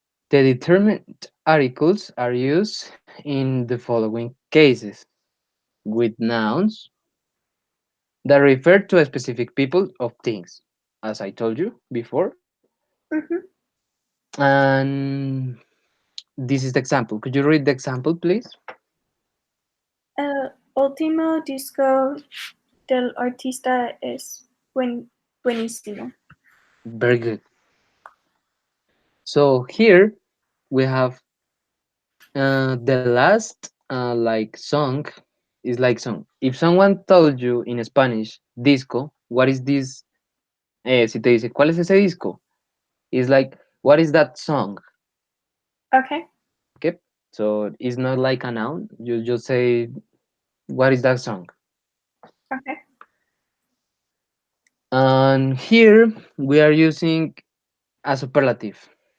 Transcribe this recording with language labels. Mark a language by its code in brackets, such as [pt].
[en] The determined articles are used in the following cases with nouns that refer to a specific people of things, as I told you before. Mm-hmm. And this is the example. Could you read the example, please? [es] El último disco del artista es buenísimo. [en] Very good. So here we have the last like song is like song. If someone told you in Spanish disco, what is this? [es] Si te dice, ¿cuál es ese disco? [en] It's like, what is that song? Okay. Okay, so it's not like a noun. You just say, what is that song? Okay. And here we are using a superlative.